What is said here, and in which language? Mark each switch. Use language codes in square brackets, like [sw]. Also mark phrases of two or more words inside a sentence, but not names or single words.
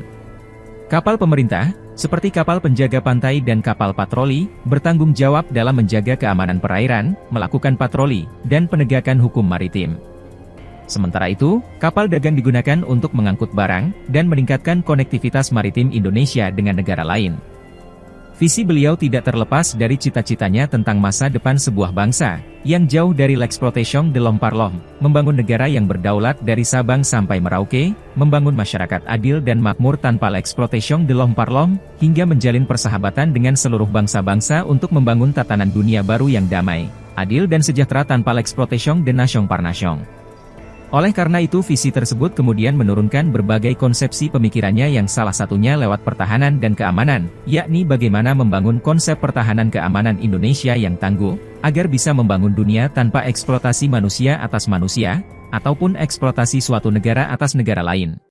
[id] Kapal pemerintah, seperti kapal penjaga pantai dan kapal patroli, bertanggung jawab dalam menjaga keamanan perairan, melakukan patroli, dan penegakan hukum maritim. Sementara itu, kapal dagang digunakan untuk mengangkut barang, dan meningkatkan konektivitas maritim Indonesia dengan negara lain. Visi beliau tidak terlepas dari cita-citanya tentang masa depan sebuah bangsa, yang jauh dari [fr] l'exploitation de l'homme par l'homme, [id] membangun negara yang berdaulat dari Sabang sampai Merauke, membangun masyarakat adil dan makmur tanpa [fr] l'exploitation de l'homme par l'homme, [id] hingga menjalin persahabatan dengan seluruh bangsa-bangsa untuk membangun tatanan dunia baru yang damai, adil dan sejahtera tanpa [fr] l'exploitation de nation par nation. [id] Oleh karena itu visi tersebut kemudian menurunkan berbagai konsepsi pemikirannya yang salah satunya lewat pertahanan dan keamanan, yakni bagaimana membangun konsep pertahanan keamanan Indonesia yang tangguh, agar bisa membangun dunia tanpa eksploitasi manusia atas manusia, ataupun eksploitasi suatu negara atas negara lain.